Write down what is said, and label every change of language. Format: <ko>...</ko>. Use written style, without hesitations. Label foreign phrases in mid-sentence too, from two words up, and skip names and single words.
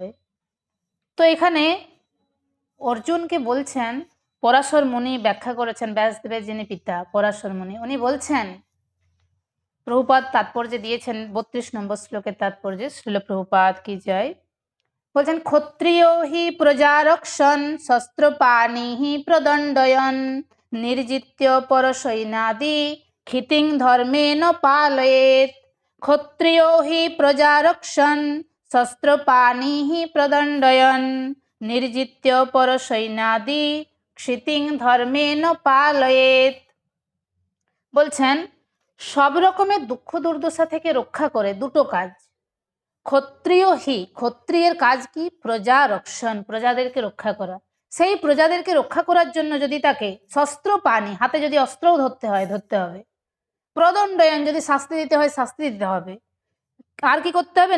<bn>তো এখানে অর্জুনকে বলছেন, পরাশর মুনি ব্যাখ্যা করেছেন, ব্যাসদেবের যিনি পিতা পরাশর মুনি, উনি বলছেন, প্রভুপাদ তাৎপর্য দিয়েছেন 32 নম্বর শ্লোকের তাৎপর্য, শ্রীল প্রভুপাদ কি জয়।</bn> <sa>বলছেন ক্ষত্রিয় হি প্রজারক্ষণ শস্ত্রপাণি হি প্রদণ্ডয়ন নির্জিত্য পরসৈনাদি ক্ষিতিং ধর্মেণ পালয়েত। ক্ষত্রিয় হি প্রজারক্ষণ শস্ত্রপাণি হি প্রদণ্ডয়ন নির্জিত্য পরসৈনাদি ক্ষিতিং ধর্মেণ পালয়েত।</sa> <bn>বলছেন সব রকমের দুঃখ দুর্দশা থেকে রক্ষা করে দুটো কাজ।</bn> <sa>ক্ষত্রিয় হি,</sa> <bn>ক্ষত্রিয়ের কাজ কি?</bn> <sa>প্রজা রক্ষণ,</sa> <bn>প্রজাদেরকে রক্ষা করা। সেই প্রজাদেরকে রক্ষা করার জন্য যদি তাকে</bn> <sa>শস্ত্র পানি,</sa> <bn>হাতে যদি অস্ত্রও ধরতে হয় ধরতে হবে, প্রদণ্ডয়ন যদি শাস্তি দিতে হয় শাস্তি দিতে হবে, আর কি করতে হবে?</bn>